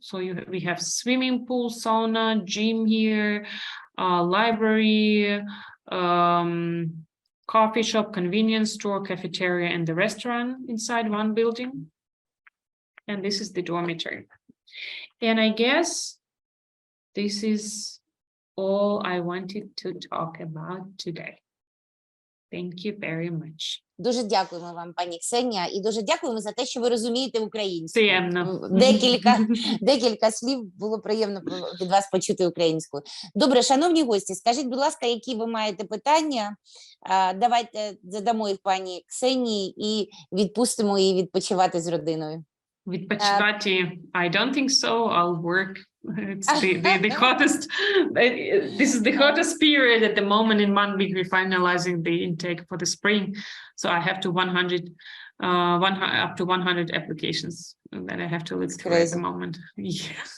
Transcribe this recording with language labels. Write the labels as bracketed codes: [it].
[en] So we have swimming pool, sauna, gym here, library, coffee shop, convenience store, cafeteria, and the restaurant inside one building. And this is the dormitory. And I guess this is all I wanted to talk about today. Thank you very much. [uk] Дуже дякуємо вам, пані Ксенія, і дуже дякуємо за те, що ви розумієте українську. Приємно. Декілька слів було приємно від вас почути українською. Добре, шановні гості, скажіть, будь ласка, які ви маєте питання? Давайте задамо їх пані Ксенії і відпустимо її відпочивати з родиною. Відпочивати, [en] I don't think so. I'll work. It's the hottest. This is the hottest period at the moment. In 1 week, we're finalizing the intake for the spring. So I have to up to 100 applications that I have to look through at the moment. Yeah.